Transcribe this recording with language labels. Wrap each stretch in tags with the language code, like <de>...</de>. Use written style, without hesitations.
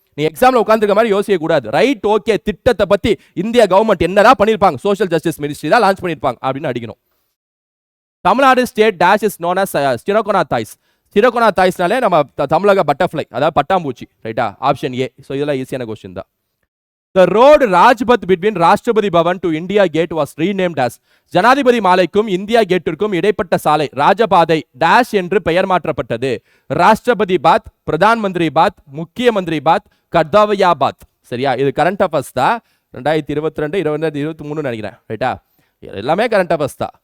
<ta>நீ எக்ஸாமில் உட்காந்துருக்க மாதிரி யோசிக்க கூடாது. ரைட், ஓகே, திட்டத்தை பற்றி இந்தியா கவர்மெண்ட் என்னதான் பண்ணியிருப்பாங்க, சோஷியல் ஜஸ்டிஸ் மினிஸ்ட்ரி தான் லான்ச் பண்ணியிருப்பாங்க அப்படின்னு அடிக்கணும்.</ta> <en>Tamil Nadu state dash is known as சிரோகோனா தாய்ஸ்.</en> <ta>சிரோகோனா தாய்ஸ்னாலே நம்ம தமிழக பட்டர்ஃப்ளை, அதாவது பட்டாம்பூச்சி. ரைட்டா? Option A. ஸோ இதெல்லாம் ஈஸியான கொஸ்டின் தான்.</ta> <en>The road Rajpath between</en> <ta>Rashtrapati Pawan</ta> <en>to India Gate was renamed as.</en> <ta>ஜனாதிபதி மாலைக்கும் இந்தியா கேட்டிற்கும் இடைப்பட்ட சாலை ராஜபாதை டேஷ் என்று பெயர் மாற்றப்பட்டது. ராஷ்டிரபதி பாத், பிரதான் மந்திரி பாத், முக்கிய மந்திரி பாத், கர்தாவியா பாத். சரியா? இது கரண்ட் அஃபேர்ஸ் தான். 2022 2023 நினைக்கிறேன். ரைட்டா? எல்லாமே கரண்ட் அஃபேர்ஸ் தான்.</ta>